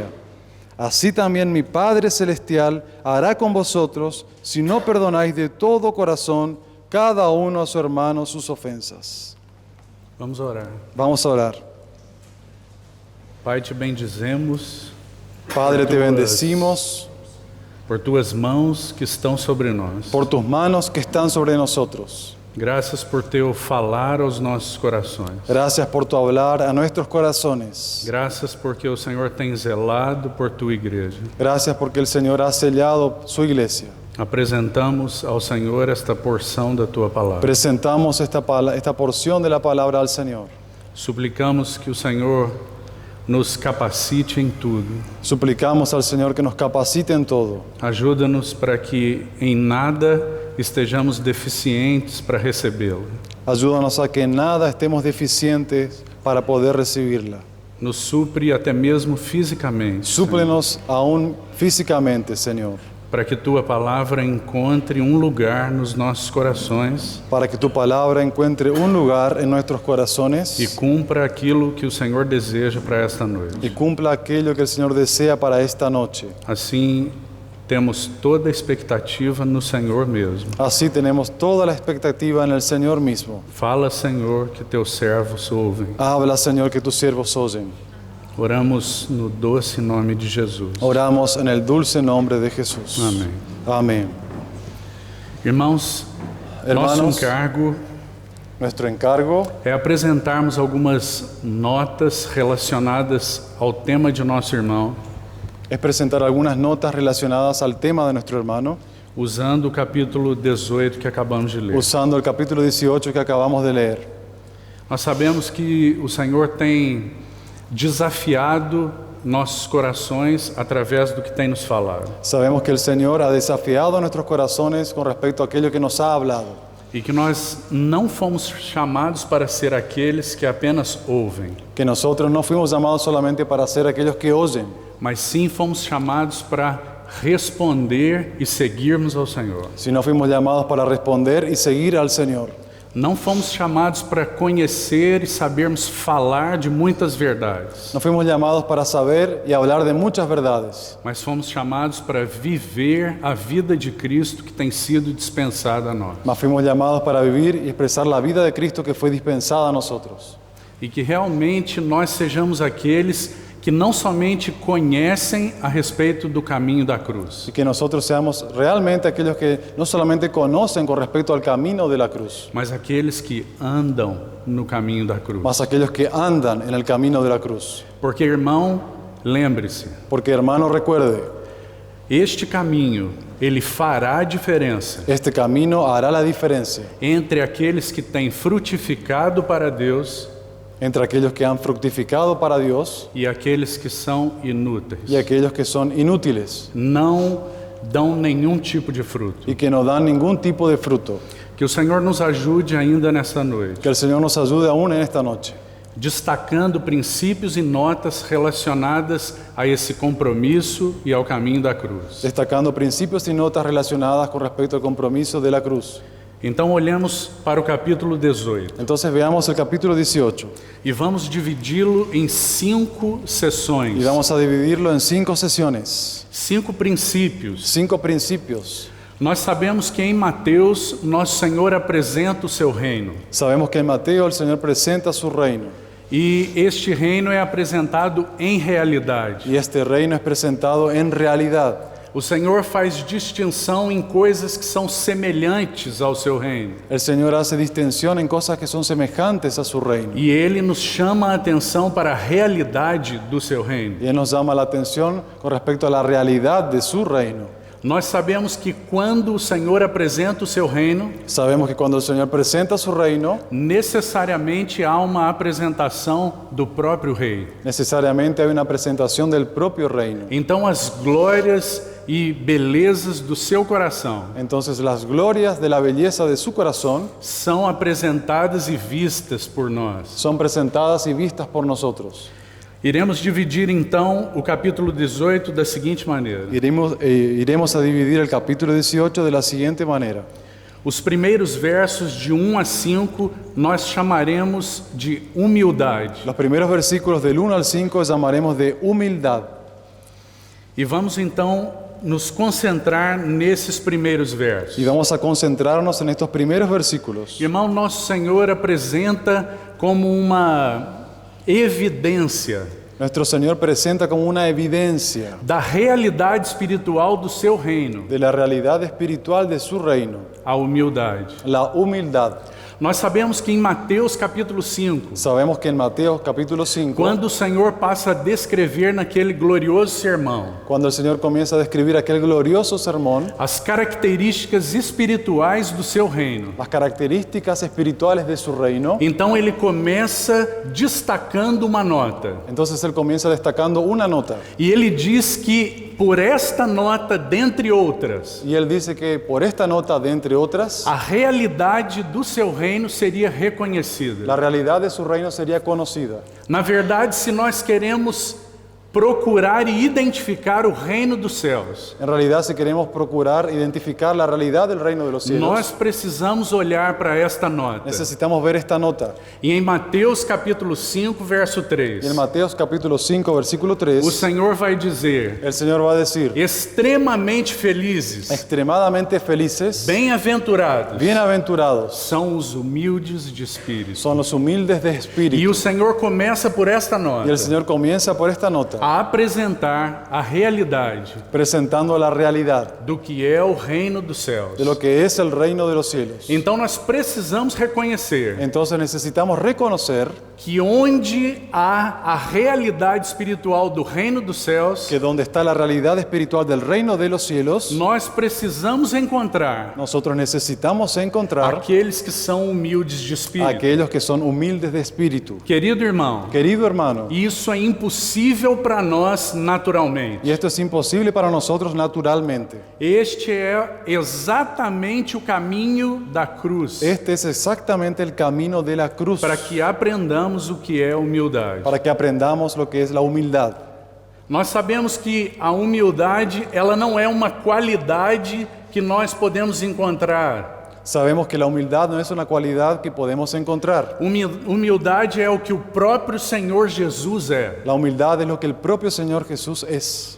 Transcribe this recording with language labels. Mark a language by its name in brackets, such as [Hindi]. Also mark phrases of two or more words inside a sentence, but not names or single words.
[Spanish] Así también mi Padre Celestial hará con vosotros, si no perdonáis de todo corazón cada uno a su hermano sus ofensas. [Portuguese] Vamos orar. [Spanish] Vamos a orar. [Portuguese] Pai, te bendizemos [Spanish] Padre, te bendecimos [Portuguese] por tuas mãos que estão sobre nós. [Spanish] por tus manos que están sobre nosotros. [Portuguese] Graças por teu falar aos nossos corações. [Spanish] Gracias por tu hablar a nuestros corazones. [Portuguese] Graças porque o Senhor tem zelado por tua igreja. [Spanish] Gracias porque el Señor ha sellado su iglesia. [Portuguese] Apresentamos ao Senhor esta porção da tua palavra. [Spanish] Presentamos esta porción de la palabra al Señor. [Portuguese] Suplicamos que o Senhor nos capacite em tudo. [Spanish] Suplicamos al Señor que nos capacite en todo. [Portuguese] Ajuda-nos para que em nada estejamos deficientes para recebê-lo. [Spanish] Ayúdanos a que en nada estemos deficientes para poder recibirla. [Portuguese] Nos supre até mesmo fisicamente, [Spanish] Súplenos aún físicamente, Señor, [Portuguese] para que tua palavra encontre lugar nos nossos corações [Spanish] para que tu palabra encuentre un lugar en nuestros [Portuguese] e [Spanish] corazones [Portuguese] cumpra aquilo que o Senhor deseja para esta noite. [Spanish] y cumpla aquello que el Señor desea para esta noche. [Portuguese] Assim, temos toda a expectativa no Senhor mesmo. [Spanish] Así tenemos toda la expectativa en el Señor mismo. [Portuguese] Fala, Senhor, que teus servos ouvem. [Spanish] Habla, Señor, que tus siervos oyen. [Portuguese] Oramos no doce nome de Jesus. [Spanish] Oramos en el dulce nombre de Jesús. [Portuguese] Amém. [Spanish] Amén. [Portuguese] Irmãos, nosso [Spanish] Hermanos, [Portuguese] encargo [Spanish] nuestro encargo [Portuguese] é apresentarmos algumas notas relacionadas ao tema de nosso irmão, [Spanish] es presentar algunas notas relacionadas al tema de nuestro hermano, [Portuguese] usando o capítulo 18 que acabamos de ler. [Spanish] usando el capítulo 18 que acabamos de leer. [Portuguese] Nós sabemos que o Senhor tem desafiado nossos corações através do que tem nos falado. [Spanish] Sabemos que el Señor ha desafiado nuestros corazones con respecto a aquello que nos ha hablado. [Portuguese] E que nós não fomos chamados para ser aqueles que apenas ouvem, [Spanish] Que nosotros no fuimos llamados solamente para ser aquellos que oyen, [Portuguese] mas sim fomos chamados para responder e seguirmos ao Senhor. [Spanish] sino fuimos llamados para responder y seguir al Señor. [Portuguese] Não fomos chamados para conhecer e sabermos falar de muitas verdades, [Spanish] No fuimos llamados para saber y hablar de muchas verdades, [Portuguese] mas fomos chamados para viver a vida de Cristo que tem sido dispensada a nós. [Spanish] mas fuimos llamados para vivir y expresar la vida de Cristo que fue dispensada a nosotros. [Portuguese] E que realmente nós sejamos aqueles que não somente conhecem a respeito do caminho da cruz, [Spanish] Y que nosotros seamos realmente aquellos que no solamente conocen con respecto al camino de la cruz, [Portuguese] mas aqueles que andam no caminho da cruz. [Spanish] mas aquellos que andan en el camino de la cruz. [Portuguese] Porque, irmão, lembre-se, [Spanish] Porque, hermano, recuerde, [Portuguese] este caminho, ele fará a diferença [Spanish] este camino hará la diferencia [Portuguese] entre aqueles que têm frutificado para Deus [Spanish] entre aquellos que han fructificado para Dios [Portuguese] e aqueles que são inúteis. [Spanish] y aquellos que son inútiles [Portuguese] Não dão nenhum tipo de fruto. [Spanish] y que no dan ningún tipo de fruto. [Portuguese] Que o Senhor nos ajude ainda nessa noite, [Spanish] Que el Señor nos ayude aún en esta noche, [Portuguese] destacando princípios e notas relacionadas a esse compromisso e ao caminho da cruz. [Spanish] destacando principios y notas relacionadas con respecto al compromiso de la cruz. [Portuguese] Então olhemos para o capítulo 18 [Spanish] Entonces veamos el capítulo 18 [Portuguese] e vamos dividi-lo em 5 sessões, [Spanish] y vamos a dividirlo en 5 sesiones, [Portuguese] 5 princípios. [Spanish] 5 principios. [Portuguese] Nós sabemos que em Mateus, nosso Senhor apresenta o seu reino. [Spanish] Sabemos que en Mateo el Señor presenta su reino [Portuguese] E este reino é apresentado em realidade. [Spanish] y este reino es presentado en realidad. [Portuguese] O Senhor faz distinção em coisas que são semelhantes ao seu reino. [Spanish] El Señor hace distinción en cosas que son semejantes a su reino. [Portuguese] E Ele nos chama a atenção para a realidade do seu reino. [Spanish] Y Él nos llama la atención con respecto a la realidad de su reino. [Portuguese] Nós sabemos que quando o Senhor apresenta o seu reino, [Spanish] Sabemos que cuando el Señor presenta su reino, [Portuguese] necessariamente há uma apresentação do próprio rei. [Spanish] necesariamente hay una presentación del propio reino. [Portuguese] Então as glórias e belezas do seu coração [Spanish] Entonces las glorias de la belleza de su corazón [Portuguese] são apresentadas e vistas por nós. [Spanish] son presentadas y vistas por nosotros. [Portuguese] Iremos dividir então o capítulo 18 da seguinte maneira. [Spanish] Iremos a dividir el capítulo 18 de la siguiente manera. [Portuguese] Os primeiros versos de 1 a 5 nós chamaremos de humildade. [Spanish] Los primeros versículos del 1 al 5 llamaremos de humildad. [Portuguese] E vamos então nos concentrar nesses primeiros versos. [Spanish] Y vamos a concentrarnos en estos primeros versículos. [Portuguese] Irmão, nosso Senhor apresenta como uma evidência [Spanish] Nuestro Señor presenta como una evidencia [Portuguese] da realidade espiritual do seu reino, [Spanish] de la realidad espiritual de su reino, [Portuguese] a humildade. [Spanish] la humildad. [Portuguese] Nós sabemos que em Mateus capítulo 5, [Spanish] Sabemos que en Mateo capítulo 5, [Portuguese] quando o Senhor passa a descrever naquele glorioso sermão [Spanish] cuando el Señor comienza a describir aquel glorioso sermón, [Portuguese] as características espirituais do seu reino, [Spanish] las características espirituales de su reino, [Portuguese] então ele começa destacando uma nota. [Spanish] entonces Él comienza destacando una nota. [Portuguese] E ele diz que por esta nota, dentre outras, [Spanish] Y Él dice que por esta nota, de entre otras, [Portuguese] a realidade do seu reino seria reconhecida. [Spanish] la realidad de su reino sería conocida. [Portuguese] Na verdade, se nós queremos procurar e identificar o reino dos céus, [Spanish] En realidad, si queremos procurar identificar la realidad del reino de los cielos, [Portuguese] nós precisamos olhar para esta nota. [Spanish] necesitamos ver esta nota. [Portuguese] E em Mateus capítulo 5, verso [Spanish] Y [Portuguese] 3, [Spanish] en Mateo capítulo 5, versículo [Portuguese] o [Spanish] 3, [Portuguese] Senhor vai dizer: [Spanish] el Señor va a decir, [Portuguese] extremamente felizes, [Spanish] extremadamente felices, [Portuguese] bem-aventurados [Spanish] bienaventurados, [Portuguese] são os humildes de espírito. [Spanish] son los humildes de [Portuguese] E [Spanish] espíritu. [Portuguese] o Senhor começa por esta [Spanish] Y [Portuguese] nota [Spanish] el Señor comienza por esta nota, [Portuguese] a apresentar a realidade [Spanish] presentando la realidad [Portuguese] do que é o reino dos céus. [Spanish] de lo que es el reino de los cielos. [Portuguese] Então nós precisamos reconhecer [Spanish] Entonces necesitamos reconocer [Portuguese] que onde há a realidade espiritual do reino dos céus, [Spanish] que donde está la realidad espiritual del reino de los cielos, [Portuguese] nós precisamos encontrar [Spanish] nosotros necesitamos encontrar [Portuguese] aqueles que são humildes de [Spanish] a [Portuguese] espírito. [Spanish] aquellos que son humildes de espíritu. [Portuguese] Querido irmão, [Spanish] Querido hermano, [Portuguese] isso é impossível para nós naturalmente. [Spanish] y esto es imposible para nosotros naturalmente. [Portuguese] Este é exatamente o caminho da cruz, [Spanish] Este es exactamente el camino de la cruz, [Portuguese] para que aprendamos o que é humildade. [Spanish] para que aprendamos lo que es la humildad. [Portuguese] Nós sabemos que a humildade, ela não é uma qualidade que nós podemos encontrar. [Spanish] Sabemos que la humildad no es una cualidad que podemos encontrar. [Portuguese] Humildade é o que o próprio Senhor Jesus é. [Spanish] La humildad es lo que el propio Señor Jesús es.